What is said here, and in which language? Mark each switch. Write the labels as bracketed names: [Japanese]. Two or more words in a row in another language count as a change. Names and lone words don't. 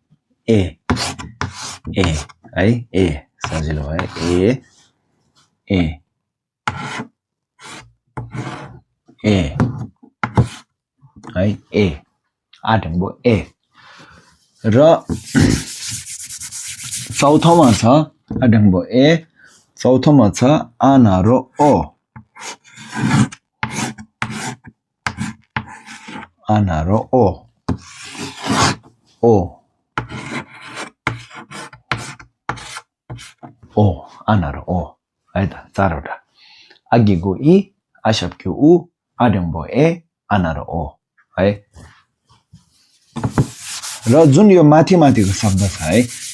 [Nepali] है ए सजिलो भयो ए है ए आढेङ्बो ए र चौथोमा छ आढेङ्बो ए चौथोमा छ आनारो ओ आनारो ओ आनारो ओ है त 4 वटा आगीको इ आशाक्यु उ आढेङ्बो ए आनारो ओ है र जुन यो माथिको शब्द छ है